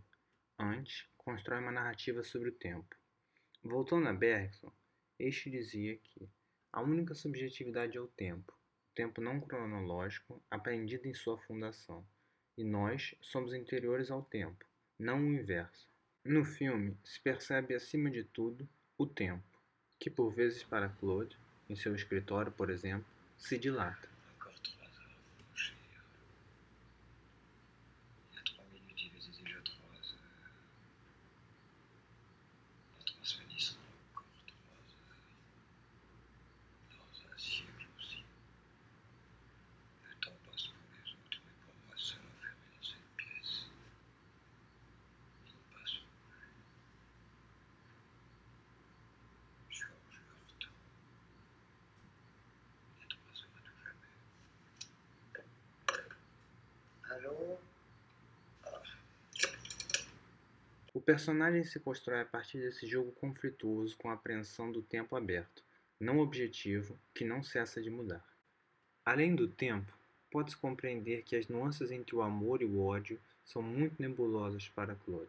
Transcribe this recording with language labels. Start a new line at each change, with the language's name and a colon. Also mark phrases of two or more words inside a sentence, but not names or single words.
Portuguese: Antes, constrói uma narrativa sobre o tempo. Voltando a Bergson, este dizia que a única subjetividade é o tempo não cronológico, aprendido em sua fundação, e nós somos interiores ao tempo, não o inverso. No filme, se percebe acima de tudo o tempo, que por vezes para Claude, em seu escritório, por exemplo, se dilata.
French: Encore 3 heures, mon cher. Il y a 3 minutes, il faisait déjà 3 heures. Dans 3 semaines, il sera encore 3 heures. Dans un siècle aussi. Le temps passe pour les autres, mais pour moi seul enfermé dans cette pièce, il ne passe plus. Georges Heurton. Il y a 3 heures à tout jamais. Allô?
Portuguese: O personagem se constrói a partir desse jogo conflituoso com a apreensão do tempo aberto, não objetivo, que não cessa de mudar. Além do tempo, pode-se compreender que as nuances entre o amor e o ódio são muito nebulosas para Claude.